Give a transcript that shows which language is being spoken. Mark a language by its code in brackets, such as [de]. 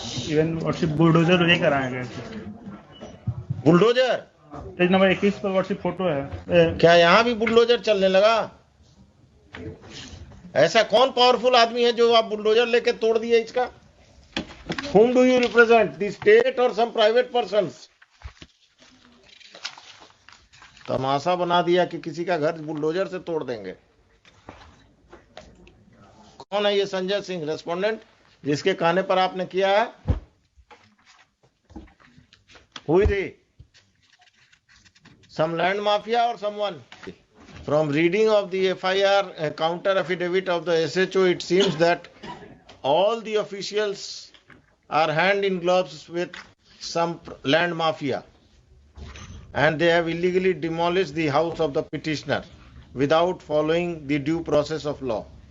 [hi] Even worship bulldozer वे कराए गए थे। बुलडोजर पेज नंबर 21 पर वर्शिप फोटो है। क्या यहाँ भी बुलडोजर चलने लगा? ऐसा कौन पावरफुल आदमी है जो आप बुलडोजर लेके तोड़ दिए इसका? [en] Whom do you represent? The state or some private persons? [hi] तमाशा बना दिया कि किसी का घर बुलडोजर से तोड़ देंगे। कौन है ये संजय सिंह रेस्पोंडेंट जिसके कहने पर आपने किया है? [en] Who is he? Some land mafia or someone? From reading of the FIR counter affidavit of the SHO, it seems that all the officials are hand in gloves with some land mafia, and they have illegally demolished the house of the petitioner without following the due process of law.